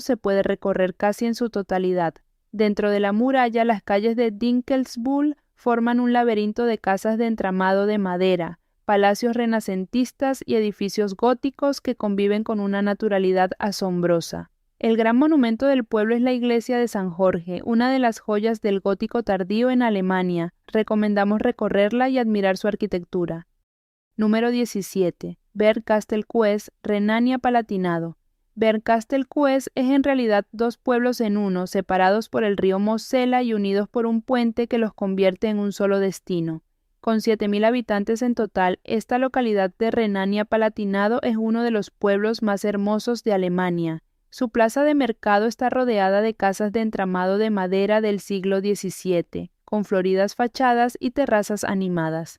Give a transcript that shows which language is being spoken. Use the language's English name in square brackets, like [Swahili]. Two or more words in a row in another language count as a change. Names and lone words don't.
[Spanish] Se puede recorrer casi en su totalidad. Dentro de la muralla, las calles de Dinkelsbühl forman un laberinto de casas de entramado de madera, palacios renacentistas y edificios góticos que conviven con una naturalidad asombrosa. El gran monumento del pueblo es la iglesia de San Jorge, una de las joyas del gótico tardío en Alemania. Recomendamos recorrerla y admirar su arquitectura. Número 17. Bernkastel-Kues, Renania-Palatinado. Bernkastel-Kues es en realidad 2 pueblos en uno, separados por el río Mosela y unidos por un puente que los convierte en un solo destino. Con 7.000 habitantes en total, esta localidad de Renania-Palatinado es uno de los pueblos más hermosos de Alemania. Su plaza de mercado está rodeada de casas de entramado de madera del siglo XVII, con floridas fachadas y terrazas animadas.